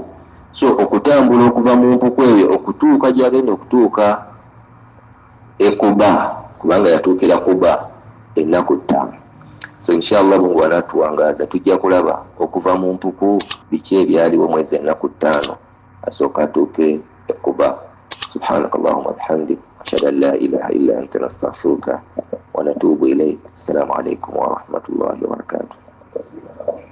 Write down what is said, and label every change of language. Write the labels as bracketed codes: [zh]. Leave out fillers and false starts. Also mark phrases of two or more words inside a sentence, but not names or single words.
[lg] So okutambula okuva mu mpuku eyo okutuuka gyagenda okutuuka e Quba, kubanga yatuukira Quba ennaku 5. So inshallah [sw] Mungu anatuwangaza [lg] tujja kulaba okuva mu mpuku biki ebyaliwo mwezi ennaku 5 asooka atuuke e Quba. [ar] سبحانك اللهم وبحمدك أشهد أن لا إله إلا أنت نستغفرك ونتوب إليك. السلام عليكم ورحمة الله وبركاته.